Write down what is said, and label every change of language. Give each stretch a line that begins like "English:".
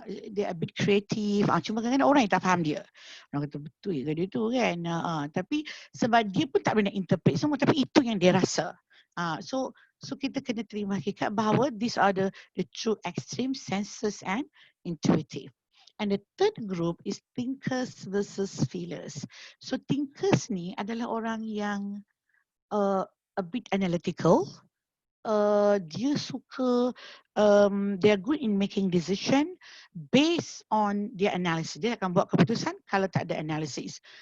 Malay: Dia
English: a bit creative.
Malay: Cuma kadang-kadang orang yang tak faham dia. Orang kata betul ke dia tu kan. Tapi sebab dia pun tak boleh nak interpret semua. Tapi itu yang dia rasa. So kita kena terima hakikat bahawa
English: these are the true extreme senses and intuitive. And the third group is thinkers versus feelers. So thinkers
Malay: ni adalah orang yang
English: a bit analytical.
Malay: Dia suka,
English: they are good in making decision based on their analysis.
Malay: Dia akan buat keputusan kalau tak ada analysis.